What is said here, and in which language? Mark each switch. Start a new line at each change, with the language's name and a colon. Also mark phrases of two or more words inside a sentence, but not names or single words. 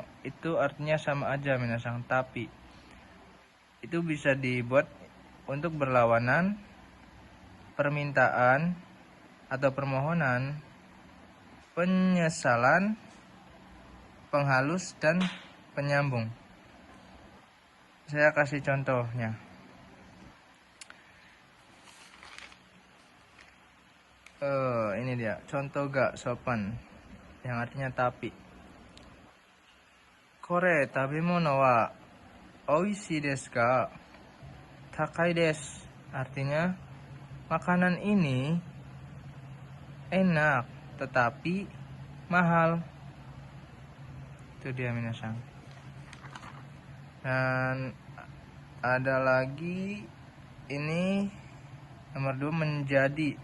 Indonesian: Itu artinya sama aja minasang, tapi itu bisa dibuat untuk berlawanan, permintaan atau permohonan, penyesalan, penghalus, dan penyambung. Saya kasih contohnya. Ini dia contoh gak sopan, yang artinya tapi.
Japanese: これ食べ物はおいしいですか? 高いです.
Indonesian: Artinya, makanan ini enak tetapi mahal. Itu dia minasang. Dan ada lagi, ini nomor 2, menjadi.